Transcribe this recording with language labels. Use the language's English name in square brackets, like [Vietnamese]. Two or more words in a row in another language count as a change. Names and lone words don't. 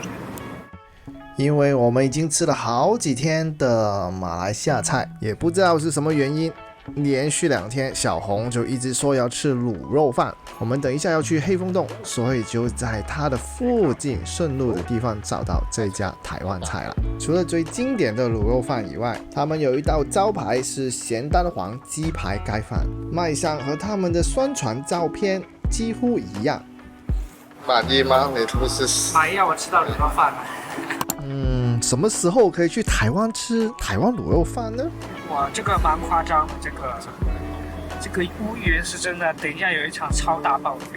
[Chinese] 因為我們已經吃了好幾天的馬來西亞菜，也不知道是什麼原因，連續2天小紅就一直說要吃滷肉飯。我們等一下要去黑風洞，所以就在它的附近順路的地方找到這家台灣菜了。除了最經典的滷肉飯以外，他們有一道招牌是鹹蛋黃雞排蓋飯，賣相和他們的宣傳照片幾乎一樣。滿意嗎？你不是滿意啊！我吃到滷肉飯了。什麼時候可以去台灣吃台灣滷肉飯呢？哇，這個蠻誇張的，這個烏雲是真的，等一下有一場超大暴雨。